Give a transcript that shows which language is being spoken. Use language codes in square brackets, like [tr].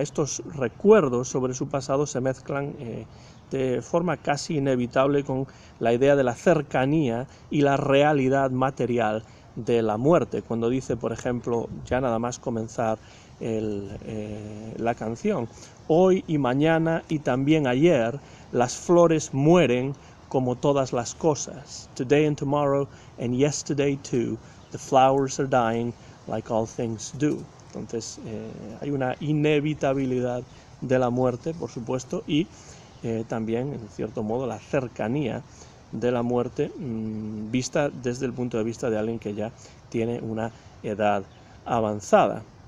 [es] Estos recuerdos sobre su pasado se mezclan de forma casi inevitable con la idea de la cercanía y la realidad material de la muerte, cuando dice, por ejemplo, ya nada más comenzar la canción: hoy y mañana y también ayer las flores mueren como todas las cosas. [en] Today and tomorrow and yesterday too, the flowers are dying like all things do. [es] Entonces hay una inevitabilidad de la muerte, por supuesto, y también, en cierto modo, la cercanía de la muerte vista desde el punto de vista de alguien que ya tiene una edad avanzada.